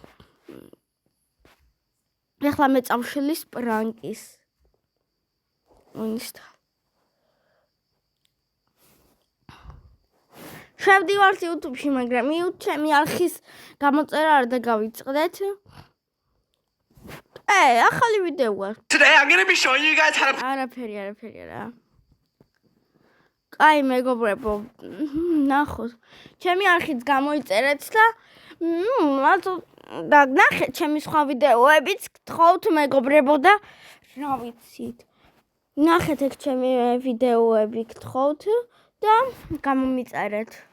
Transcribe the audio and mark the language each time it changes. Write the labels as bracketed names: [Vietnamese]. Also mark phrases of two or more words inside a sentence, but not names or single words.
[Georgian] ეხლა მე წავშლი სპრანკის. ონსტა. შევდივართ YouTube-ში, მაგრამ ჩემი არხის გამოწერა არ დაგავიწყდეთ. ახალი ვიდეოა. [English] Today I'm going to be showing you guys how to [Georgian] არაფერი არა. კაი მეგობრებო, ნახოთ. ჩემი არხიც გამოიწერეთ და ნახეთ ჩემი სხვა ვიდეოებიც, გთხოვთ მეგობრებო და რა ვიცით. ნახეთ ეგ ჩემი ვიდეოები გთხოვთ და გამომიწერეთ.